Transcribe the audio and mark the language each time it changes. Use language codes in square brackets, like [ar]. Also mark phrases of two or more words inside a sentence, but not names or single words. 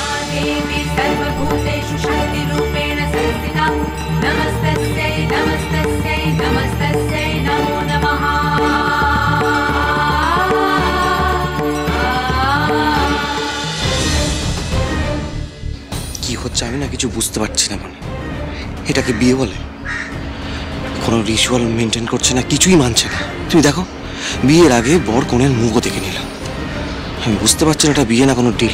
[sa] देवी सर्वभूतेषु शक्तिरूपेण संस्थिता नमस्तस्यै नमस्तस्यै नमस्तस्यै नमो नमः [bn] কি হচ্ছে আমি না কিছু বুঝতে পারছি না মানে এটাকে বিয়ে বলে কোনো [en] ritual maintain [bn] করছে না কিছুই মানছে না তুমি দেখো বিয়ের আগে বর কনের মুখও দেখে নিলাম আমি বুঝতে পারছি না এটা বিয়ে না কোনো ডিল